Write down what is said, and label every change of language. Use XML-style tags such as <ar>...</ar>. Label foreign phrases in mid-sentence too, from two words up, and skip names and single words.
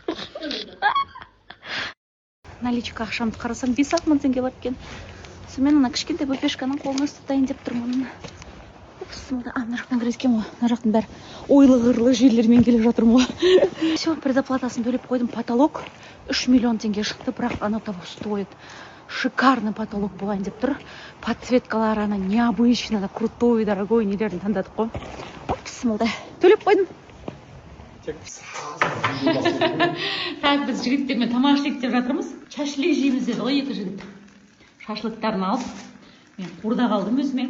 <kk>Наличка ақшамды қарасам 5-6 мың теңге бар екен. Сонымен ана кішкентай бөпешканың қолына ұстатайын деп тұрмын. Мына жақтан кірескен ғой. Мына жақтың бәрі ойлы-ғырлы жерлермен келіп жатырмын ғой. Все, предоплатасын төлеп қойдым. Потолок 3 миллион теңге шықты, бірақ ана</kk> <ru>того стоит. Шикарный потолок</ru> <kk>болайын деп тұр. Подсветкалары ана</kk> <ru>необычный, крутой, дорогой</ru> <kk>нелерін таңдадық қой. Бісмілді. Төлеп қойдым. Так, біз жігіттермен тамақ ішейік деп жатырмыз. Шашлик жейміз деді ғой екі жігіт. Шашлыктарын алып, мен қурда қалдым өзіме.</kk>